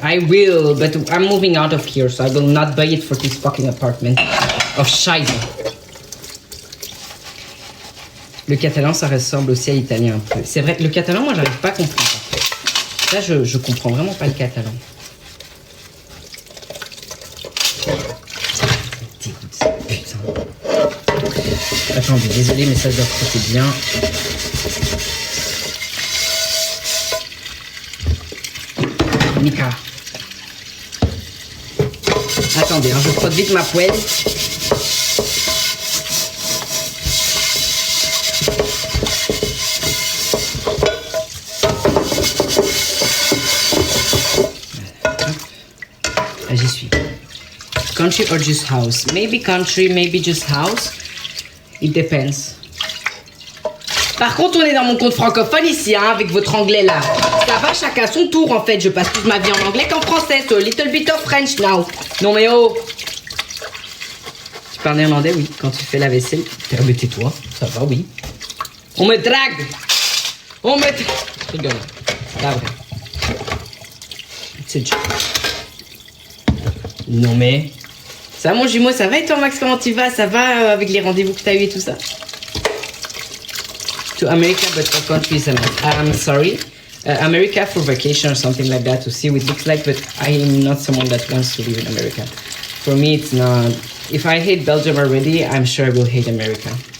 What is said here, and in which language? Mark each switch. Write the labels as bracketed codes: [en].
[en] I will, but I'm moving out of here, so I will not buy it for this fucking apartment of shite. [fr] Le catalan, ça ressemble aussi à l'italien un peu. C'est vrai, le catalan, moi, j'arrive pas à comprendre. Là, je comprends vraiment pas le catalan. Putain. Attendez, désolé, mais ça doit frotter bien. Mika. Attendez, hein, je frotte vite ma poêle. J'y suis. [en] Country or just house? Maybe country, maybe just house. It depends. [fr] Par contre, on est dans mon compte francophone ici, hein, avec votre anglais là. Ça va, chacun son tour en fait. Je passe toute ma vie en anglais qu'en français. [en] So, little bit of French now. [fr] Non mais oh. Tu parles néerlandais, oui. Quand tu fais la vaisselle, tais-toi. Ça va, oui. On me drague. On me... Je rigole. C'est pas vrai. C'est dur. Non mais... Ça va mon jumeau, ça va et toi Max, comment tu vas? Ça va avec les rendez-vous que t'as eu et tout ça? [en] To America, but for countries, I'm sorry. America for vacation or something like that to see what it looks like, but I am not someone that wants to live in America. For me, it's not... If I hate Belgium already, I'm sure I will hate America.